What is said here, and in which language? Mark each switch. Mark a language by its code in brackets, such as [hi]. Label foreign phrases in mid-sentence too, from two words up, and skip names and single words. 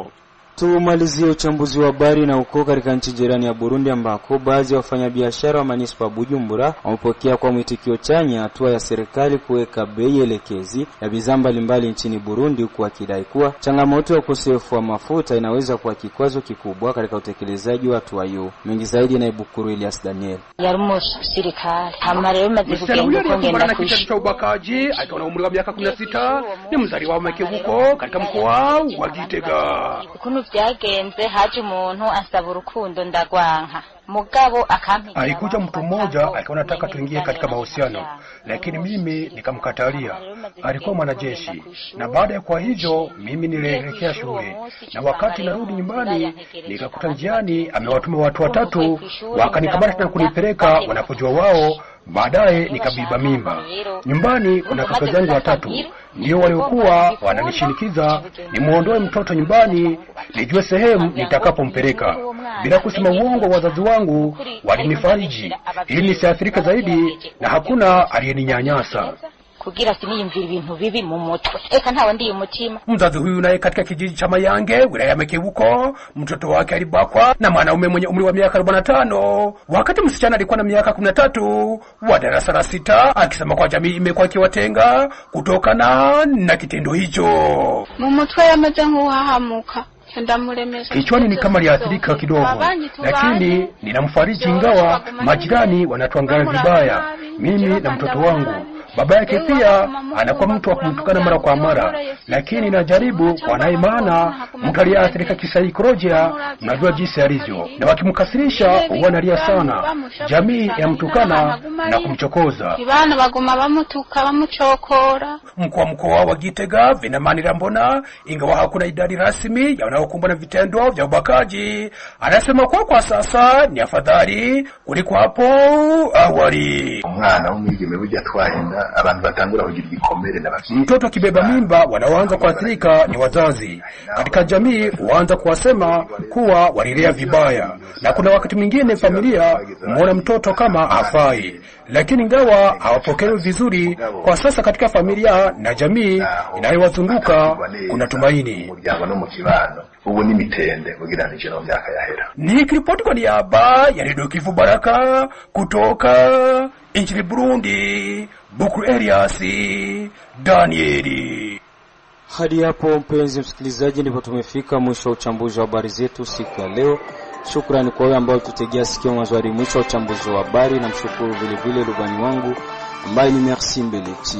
[sw] Tumalizie uchambuzi wa habari na uko katika nchi jirani ya Burundi ambako baadhi ya wafanyabiashara wa manispa Bujumbura wamepokea kwa mwitikio chanya hatua ya serikali kuweka bei elekezi ya bidhaa mbalimbali nchini Burundi, huku akidai kuwa changamoto ya ukosefu wa mafuta inaweza kuwa kikwazo kikubwa katika utekelezaji wa hatua hiyo. Mengi zaidi na Ibukuru Elias Daniel. Serikali hamareo mazikugenda kongenda kuishi ubakaji akiwa na umri wa miaka 16 ni mzaliwa wa Makebuko katika mkoa wa Gitega. [rn] Vyagenze haje umuntu asaba urukundo ndagwanka mugabo akampiga. [sw] Alikuja mtu mmoja akiwa anataka tuingie katika mahusiano, lakini mimi nikamkatalia. Alikuwa mwanajeshi, na baada ya kwa hivyo mimi nilielekea shule, na wakati narudi nyumbani nikakuta njiani amewatuma watu watatu wakanikamata na kunipeleka wanapojua wao. Baadaye nikabiba mimba. Nyumbani kuna kaka zangu watatu ndio waliokuwa wananishinikiza nimuondoe mtoto nyumbani nijue sehemu nitakapompeleka. Bila kusema uongo, wazazi wangu walinifariji ili nisiathirike zaidi na hakuna aliyeninyanyasa. [rn] Kugira siniyumvira ibintu bibi mu mutwe. Eka ntawe ndiye umutima. [sw] Mzazi huyu naye katika kijiji cha Mayange, wilaya ya Makebuko, mtoto wake alibakwa na mwanaume mwenye umri wa miaka 45, wakati msichana alikuwa na miaka 13 wa darasa la 6, akisema kwa jamii imekuwa ikiwatenga kutokana na kitendo hicho. [rn] Mu mutwe yamaze nk'uhahamuka. [sw] Kichwani ni kama liathirika kidogo, lakini ninamfariji ingawa majirani wanatuangalia vibaya mimi na mtoto wangu. Baba yake pia anakuwa mtu wa kumtukana mara kwa mara, lakini najaribu kwa naye, maana mtu aliyeathirika kisaikolojia mnajua jinsi alivyo, na wakimkasirisha huwa analia sana. Jamii yamtukana na kumchokoza. [rn] Kibana bagoma bamutuka bamuchokora. [sw] Mkuu wa mkoa wa Gitega Vinamanira Mbona, ingawa hakuna idadi rasmi ya wanaokumbana na vitendo vya ubakaji, anasema kwa sasa ni afadhali kuliko hapo awali. [rn] Umwana w'umwigeme ujya twahenda abantu batangura kugira igikomere na bafite. [sw] Mtoto kibeba mimba wanaoanza kuathirika ni wazazi. Katika jamii huanza kuwasema kuwa walilea vibaya, na kuna wakati mwingine familia muona mtoto kama hafai, lakini ingawa hawapokelewi vizuri kwa sasa katika familia na jamii inayowazunguka, kuna tumaini. [rn] Ubu ni mitende ugiranije no myaka yahera. [sw] Ni ripoti kwa niaba ya Radio Kivu Baraka kutoka nchini Burundi. Bukuru Elias Danieli. Hadi hapo mpenzi msikilizaji, ndipo tumefika mwisho wa uchambuzi wa habari zetu siku ya leo. Shukrani kwa wale ambao tutegea sikio mwanzo hadi mwisho wa uchambuzi wa habari, na mshukuru vile vile rubani wangu ambaye ni Merci Mbeleti.